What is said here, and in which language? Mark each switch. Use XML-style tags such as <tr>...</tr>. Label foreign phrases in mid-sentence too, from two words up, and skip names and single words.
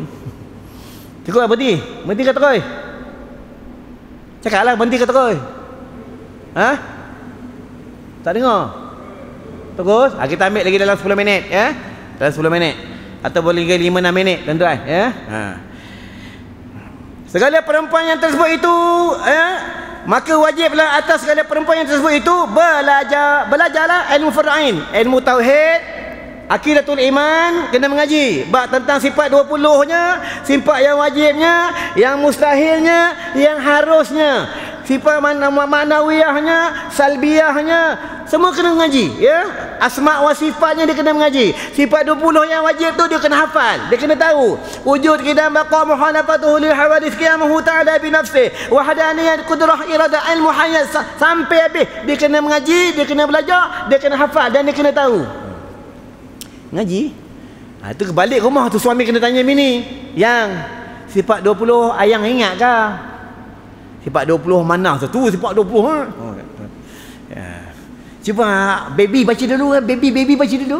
<ms>Cukup berhenti. Berhenti kata koi. Cakaplah berhenti kata koi. Tak dengar. Terus, kita ambil lagi dalam 10 minit ya. Dalam 10 minit atau boleh 5-6 minit, tuan-tuan ya. Segala perempuan yang tersebut itu maka wajiblah atas segala perempuan yang tersebut itu belajarlah ilmu fardu ain, ilmu tauhid, aqidatul iman, kena mengaji bab tentang sifat 20-nya, sifat yang wajibnya, yang mustahilnya, yang harusnya, sifat maknawiyahnya, salbiyahnya, semua kena mengaji ya. Asma wa sifatnya dia kena mengaji. Sifat 20 yang wajib tu dia kena hafal, dia kena tahu.</ms> <ar>وجود قدم بقاء مخالفته للحوادث قيامه تعالى بنفسه ووحدانية قدرة إرادة علم حياة,</ar> <ms>sampai habis dia kena mengaji, dia kena belajar, dia kena hafal dan dia kena tahu. Ngaji. Tu balik rumah tu suami kena tanya bini, yang sifat 20 ayang ingat ke? Sifat 20 mana satu sifat 20 Cuba baby baca dulu, baby baca dulu.</ms>